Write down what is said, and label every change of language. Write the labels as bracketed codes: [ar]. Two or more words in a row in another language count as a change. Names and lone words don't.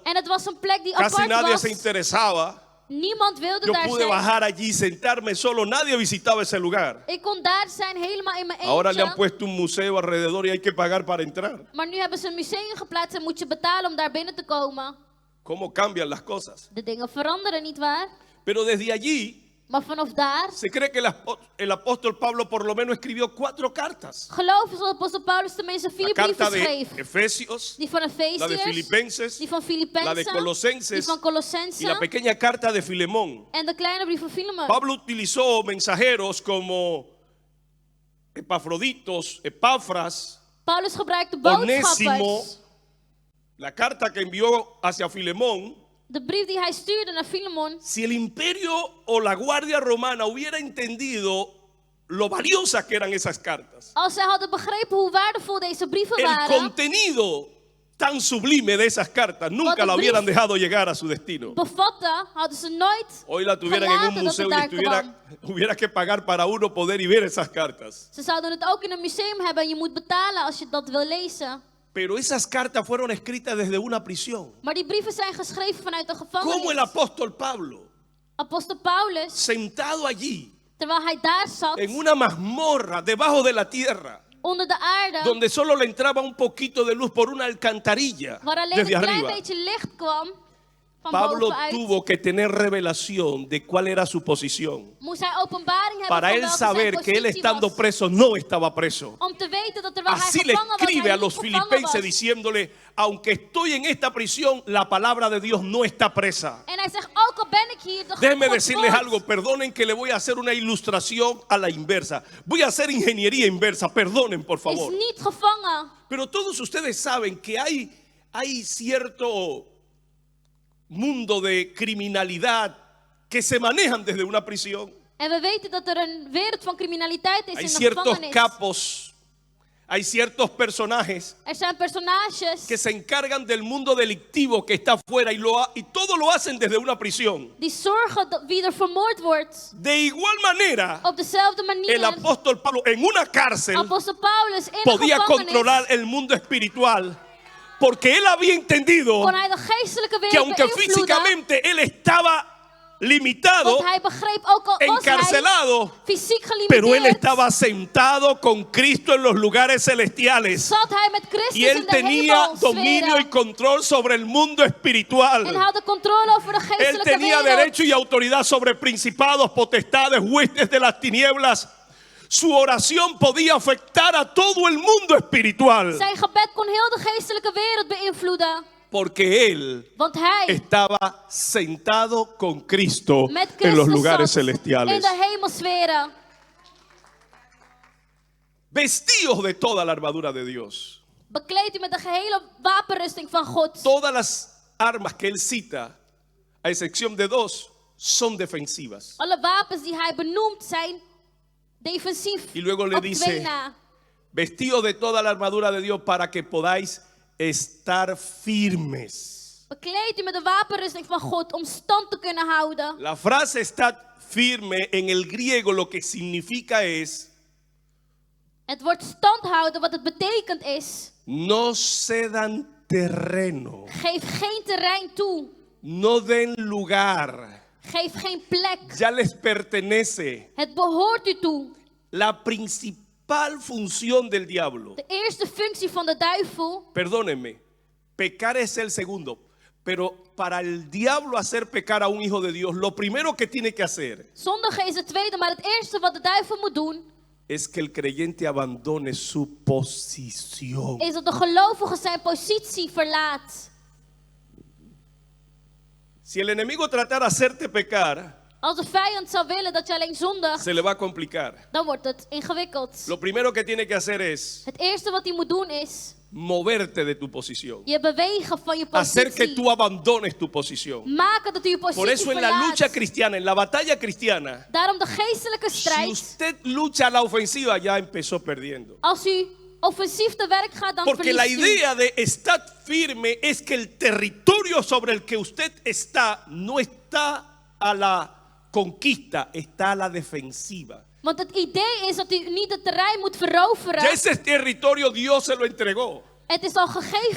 [nl] En het was een plek die [es] Casi [nl] apart [es] nadie [nl] was. [es] se interesaba. [nl] Niemand wilde [es] Yo [nl] daar [es] pude [nl] zijn. [es] bajar allí, sentarme solo. Nadie visitaba ese lugar. [nl] Ik kon daar zijn helemaal in mijn [es] Ahora le han [nl] eentje. [es] puesto un museo alrededor y hay que pagar para entrar. [nl] Maar nu hebben ze een museum geplaatst en moet je betalen om daar binnen te komen. [es] ¿Cómo cambian las cosas? [nl] De dingen veranderen, nietwaar? [es] Pero desde allí [nl] Maar vanaf daar [es] se cree que el apóstol Pablo por lo menos escribió 4 cartas. [nl] geloof is dat apostel Paulus tenminste 4 [es] La carta [nl] brieven [es] de [nl] schreef. [es] Efesios, [nl] Die van [es] la de [nl] Efeziërs, [es] Filipenses [nl] die van [es] la de [nl] Filippenzen, [es] Colosenses [nl] die van [es] y [nl] Colossense [es] la pequeña carta de Filemón. [nl] en de kleine brief van Filemon. [es] Pablo utilizó mensajeros como Epafroditos, Epafras, [nl] Paulus gebruikte [es] Onésimo. [nl] boodschappers. [es] La carta que envió hacia Filemón. [nl] De brief die hij stuurde naar Filemon. [es] Si el imperio o la guardia romana hubiera entendido lo valiosas que eran esas cartas, [nl] Als zij hadden begrepen hoe waardevol deze brieven [es] el [nl] waren, [es] contenido tan sublime de esas cartas nunca [nl] Wat de [es] la hubieran [nl] brief [es] dejado llegar a su destino. [nl] bevatten, hadden ze nooit [es] Hoy la tuvieran en un [nl] gelaten dat [es] museo [nl] het [es] y [nl] daar kwam. [es] hubiera que pagar para uno poder y ver esas cartas. [nl] Ze zouden het ook in een museum hebben en je moet betalen als je dat wil lezen. [es] Pero esas cartas fueron escritas desde una prisión. [nl] Maar die brieven zijn geschreven vanuit de [es] Como [nl] gevangenis. [es] el apóstol Pablo, [nl] Apostel Paulus, [es] sentado allí [nl] terwijl hij daar zat, [es] en una mazmorra debajo de la tierra, [nl] onder de aarde, [es] donde solo le entraba un poquito de luz por una alcantarilla [nl] waar alleen [es] desde [nl] een klein [es] arriba. [nl] beetje licht kwam van [es] Pablo [nl] bovenuit, [es] tuvo que tener revelación de cuál era su posición. [nl] moest hij openbaring hebben [es] Para [nl] van [es] él [nl] welke zijn [es] saber que él [nl] positie [es] estando [nl] was. [es] preso no estaba preso. [nl] Om te weten dat terwijl [es] Así [nl] hij [es] le [nl] gevangen was, [es] escribe [nl] hij [es] a [nl] niet [es] los [nl] gevangen [es] filipenses [nl] was. [es] diciéndole, aunque estoy en esta prisión, la palabra de Dios no está presa. [nl] En hij zegt, ook al ben ik hier, de [es] Déjenme [nl] Gods [es] decirles [nl] woord. [es] algo, perdonen que le voy a hacer una ilustración a la inversa. Voy a hacer ingeniería inversa, perdonen por [nl] is [es] favor. [nl] niet gevangen. [es] Pero todos ustedes saben que hay cierto mundo de criminalidad que se manejan desde una prisión. [nl] En we weten dat er een wereld van criminaliteit is [es] Hay [nl] in de [es] ciertos [nl] gevangenis. [es] capos, hay ciertos personajes [nl] Er zijn personages [es] que se encargan del mundo delictivo que está afuera y todo lo hacen desde una prisión. [nl] die zorgen dat wie er vermoord wordt. [es] De igual manera, [nl] Op dezelfde [es] el [nl] manier, [es] apóstol Pablo en una cárcel [nl] apostel Paulus in de [es] podía [nl] gevangenis, [es] controlar el mundo espiritual porque él había entendido [nl] kon hij de geestelijke [es] que [nl] wereld [es] aunque [nl] beïnvloeden. [es] físicamente él estaba limitado, [nl] Want hij begreep ook al was hij [es] encarcelado, [nl] fysiek [es] pero él [nl] gelimiteerd, [es] estaba sentado con Cristo en los lugares celestiales. [nl] zat hij met Christus [es] Y él [nl] in de [es] tenía dominio y [nl] hemelsferen. [es] control sobre el mundo [nl] En [es] espiritual. [nl] had de controle over de [es] Él [nl] geestelijke [es] tenía [nl] wereld. [es] derecho y autoridad sobre principados, potestades, huestes de las tinieblas. Su oración podía afectar a todo el mundo espiritual. [nl] Zijn gebed kon heel de geestelijke wereld beïnvloeden. [es] Porque él [nl] Want hij [es] estaba sentado con Cristo [nl] met [es] en los [nl] Christus [es] lugares [nl] zat in [es] celestiales. [nl] de hemelsferen. [es] Vestidos de toda la armadura de Dios. [nl] Bekleed u met de gehele wapenrusting van God. [es] Todas las armas que él cita, a excepción de 2, son defensivas. [nl] Alle wapens die hij benoemt zijn defensief. [es] Y luego le [nl] Op [es] dice, [nl] twee na. [es] Vestidos de toda la armadura de Dios para que podáis estar firmes. [nl] Bekleed u met de wapenrusting van God om stand te kunnen houden. [es] La frase estar firme en el griego lo que significa es [nl] Het woord stand houden, wat het betekent is, [es] no cedan terreno, [nl] geef geen terrein toe. [es] no den lugar, [nl] Geef geen plek. [es] ya les pertenece. [nl] Het behoort u toe. [es] La principal principal función del diablo, [nl] De eerste functie van de duivel. [es] perdónenme, pecar es el segundo, pero para el diablo hacer pecar a un hijo de Dios, lo primero que tiene que hacer [nl] Zondigen is het tweede, maar het eerste wat de duivel moet doen, [es] es que el creyente abandone su posición. [nl] is dat de gelovige zijn positie verlaat. [es] Si el enemigo tratara de hacerte pecar, [nl] Als de vijand zou willen dat je alleen zondigt, [es] se le va a complicar. [nl] dan wordt het ingewikkeld. [es] Lo primero que tiene que hacer es [nl] Het eerste wat hij moet doen is [es] moverte de tu posición. [nl] je bewegen van je [es] Hacer que [nl] positie. [es] tú abandones tu posición. [nl] Maken dat u je positie [es] Por eso en la [nl] verlaat. [es] lucha cristiana, en la batalla cristiana, [nl] Daarom de geestelijke [es] si [nl] strijd. [es] usted lucha a la ofensiva, ya empezó perdiendo. [nl] Als u offensief te werk gaat, dan [es] Porque la [nl] verliest u. [es] idea de estar firme es que el territorio sobre el que usted está no está a la conquista, está a la defensiva. [nl] Want het idee is dat u niet het terrein moet veroveren. [es] Ya ese territorio Dios se lo entregó. [nl] Het is al gegeven